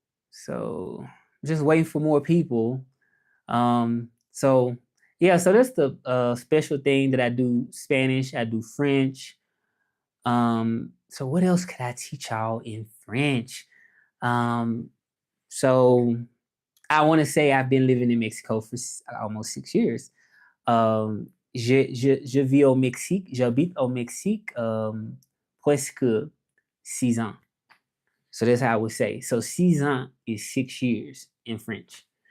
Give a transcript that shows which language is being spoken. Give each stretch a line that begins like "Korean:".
English: So just waiting for more people. So that's the special thing that I do. Spanish, I do French. So what else could I teach y'all in French? So I want to say I've been living in Mexico for almost 6 years.
French: Je vis au Mexique, j'habite au Mexique presque 6 ans.
English: So that's how I would say. So
French: 6 ans
English: is 6 years in French.